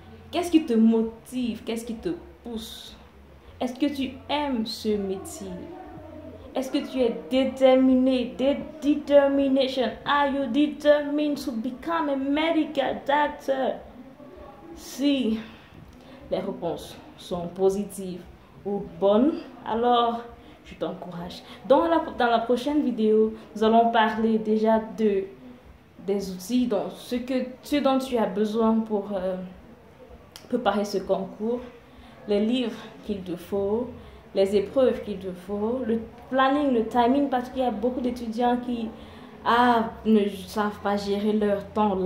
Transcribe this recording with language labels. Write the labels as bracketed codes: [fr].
[fr] Qu'est-ce qui te motive? Qu'est-ce qui te pousse? Est-ce que tu aimes ce métier? Est-ce que tu es déterminé? [en] Determination. Are you determined to become a medical doctor? [fr] Si les réponses sont positives ou bonnes, alors je t'encourage. Dans la prochaine vidéo, nous allons parler déjà des outils, donc ce dont tu as besoin pour préparer ce concours, les livres qu'il te faut, les épreuves qu'il te faut, le planning, le timing, parce qu'il y a beaucoup d'étudiants qui ne savent pas gérer leur temps.